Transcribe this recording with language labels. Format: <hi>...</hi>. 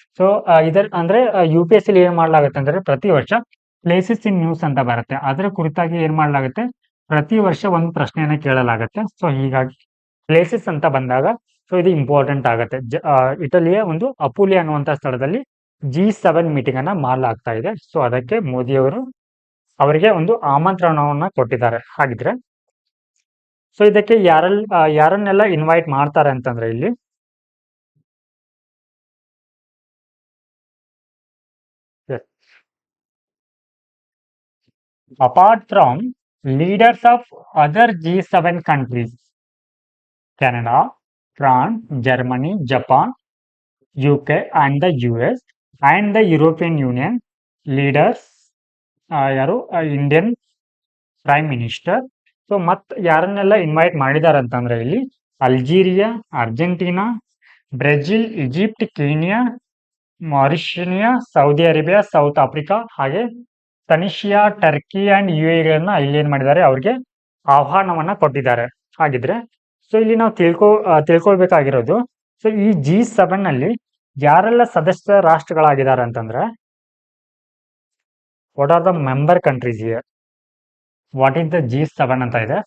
<kn>So ಇದರ ಅಂದ್ರೆ UPSC ಏನ್ ಮಾಡಲಾಗುತ್ತೆ ಅಂದ್ರೆ, ಪ್ರತಿ ವರ್ಷ ಪ್ಲೇಸಸ್ ಇನ್ ನ್ಯೂಸ್ ಅಂತ ಬರುತ್ತೆ, ಅದರ ಕುರಿತಾಗಿ ಏನ್ ಮಾಡಲಾಗುತ್ತೆ, ಪ್ರತಿ ವರ್ಷ ಒಂದು ಪ್ರಶ್ನೆಯನ್ನ ಕೇಳಲಾಗುತ್ತೆ. ಸೊ ಹೀಗಾಗಿ ಪ್ಲೇಸಸ್ ಅಂತ ಬಂದಾಗ ಸೊ ಇದು ಇಂಪಾರ್ಟೆಂಟ್ ಆಗುತ್ತೆ. ಇಟಲಿಯ ಒಂದು ಅಪುಲಿಯಾ ಅನ್ನುವಂತ ಸ್ಥಳದಲ್ಲಿ G7 ಮೀಟಿಂಗ್ ಅನ್ನ ಮಾಡಲಾಗ್ತಾ ಇದೆ. ಸೊ ಅದಕ್ಕೆ ಮೋದಿಯವರು ಅವರಿಗೆ ಒಂದು ಆಮಂತ್ರಣವನ್ನ ಕೊಟ್ಟಿದ್ದಾರೆ. ಹಾಗಿದ್ರೆ ಸೊ ಇದಕ್ಕೆ ಯಾರನ್ನೆಲ್ಲ ಇನ್ವೈಟ್ ಮಾಡ್ತಾರೆ ಅಂತಂದ್ರೆ ಇಲ್ಲಿ</kn> <en>apart from leaders of other G7 countries, Canada, France, Germany, Japan, UK and the US and the European Union leaders, ಯಾರು Indian prime minister.</en> <kn>ಸೊ ಮತ್ ಯಾರನ್ನೆಲ್ಲ ಇನ್ವೈಟ್ ಮಾಡಿದಾರೆ ಅಂತಂದ್ರೆ ಇಲ್ಲಿ Algeria, Argentina, Brazil, Egypt, Kenya, ಮಾರಿಷಿನಿಯಾ, Saudi Arabia, south Africa ಹಾಗೆ ತನಿಷಿಯಾ, Turkey and ಗಳನ್ನ ಇಲ್ಲಿ ಏನ್ ಮಾಡಿದ್ದಾರೆ ಅವ್ರಿಗೆ ಆಹ್ವಾನವನ್ನ ಕೊಟ್ಟಿದ್ದಾರೆ. ಹಾಗಿದ್ರೆ ಸೊ ಇಲ್ಲಿ ನಾವು ತಿಳ್ಕೊಳ್ಬೇಕಾಗಿರೋದು, ಸೊ ಈ G7 ನಲ್ಲಿ ಯಾರೆಲ್ಲ ಸದಸ್ಯ ರಾಷ್ಟ್ರಗಳಾಗಿದ್ದಾರೆ ಅಂತಂದ್ರೆ,</kn> <en>what are the member countries here, what is the G7</en> <kn>ಅಂತ ಇದೆ.</kn>